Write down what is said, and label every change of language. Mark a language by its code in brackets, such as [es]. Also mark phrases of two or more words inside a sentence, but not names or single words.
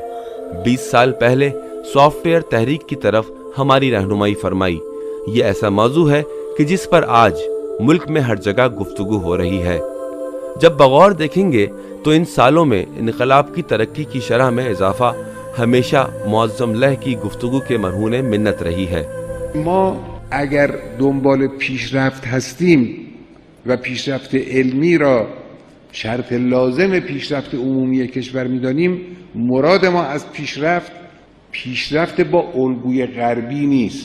[ur] 20 سال پہلے سافٹ ویئر تحریک کی طرف ہماری رہنمائی فرمائی۔ یہ ایسا موضوع ہے کہ جس پر آج ملک میں ہر جگہ گفتگو ہو رہی ہے۔ جب بغور دیکھیں گے تو ان سالوں میں انقلاب کی ترقی کی شرح میں اضافہ ہمیشہ معظم لہ کی گفتگو کے مرہون منت رہی ہے۔ [fa] ما اگر دنبال پیشرفت هستیم و پیشرفت علمی را شرط لازم پیشرفت عمومی کشور می‌دانیم، مراد ما از پیشرفت پیشرفت با الگوی غربی نیست.